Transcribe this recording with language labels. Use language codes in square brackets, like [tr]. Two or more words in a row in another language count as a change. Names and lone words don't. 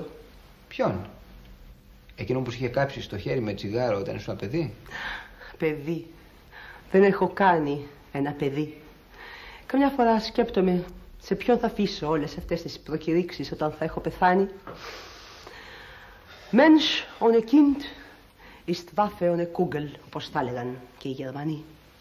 [el] Ποιον? Εκείνο που σου είχε κάψει στο χέρι με τσιγάρο όταν ήσουν παιδί? Παιδί. Δεν έχω κάνει ένα παιδί. Καμιά φορά σκέπτομαι σε ποιον θα αφήσω όλες αυτές τις προκηρύξεις όταν θα έχω πεθάνει. [de] Mensch ohne Kind ist Waffe ohne Kugel, [el] όπως θα έλεγαν και οι Γερμανοί.